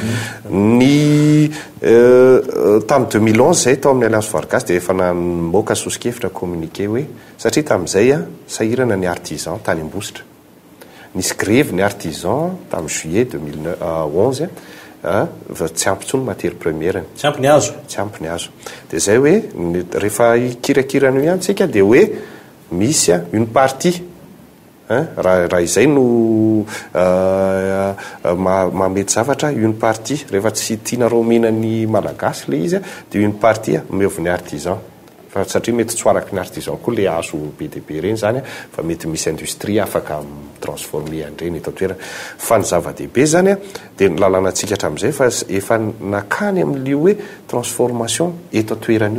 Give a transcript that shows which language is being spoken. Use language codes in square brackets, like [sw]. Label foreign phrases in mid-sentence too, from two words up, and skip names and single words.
[mg] ny tamin'ny 2011 zay tao amin'ny alliance voargasy de efa namoaka sosikevitra communiqué hoe satria tamin'izay sahirana ny artisan tany ambositra nisy grève ny artisan tamin'ny juillet 2011 tsy ampy ntsony [fr] matière première [mg] tsy ampy ny hazo de zay hoe rehefa ikirakirana io ihany tsika de hoe misy [fr] une partie [mg] raha izay no mamety zavatra [fr] une partie [mg] rehefa tsy tianareo mihinany malagasy le izy de [fr] une partie [mg] meoviny artisan fa satria mety tsy hoaraky ny artisan koa le azo be de be reny zany fa mety misy industrie afaka transformer andreny eto toerana fa ny zava-dehibe zany de ny lalànatsika hatram'izay fa efa nakany amin'io hoe transformation eto toerana